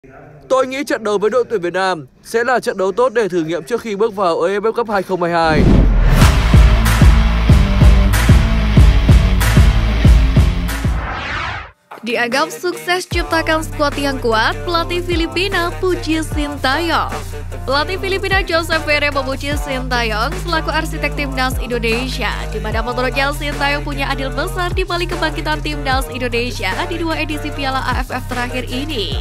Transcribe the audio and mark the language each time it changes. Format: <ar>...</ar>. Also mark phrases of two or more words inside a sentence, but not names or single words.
<vi>Tôi nghĩ trận đấu với đội tuyển Việt Nam sẽ là trận đấu tốt để thử nghiệm trước khi bước vào AFF Cup 2022.</vi> <id>Dianggap sukses ciptakan skuad yang kuat, pelatih Filipina puji Sintayong. Pelatih Filipina Joseph Vere memuji Sintayong selaku arsitek timnas Indonesia, di mana menurutnya Sintayong punya andil besar di balik kebangkitan timnas Indonesia di 2 edisi Piala AFF terakhir ini.</id>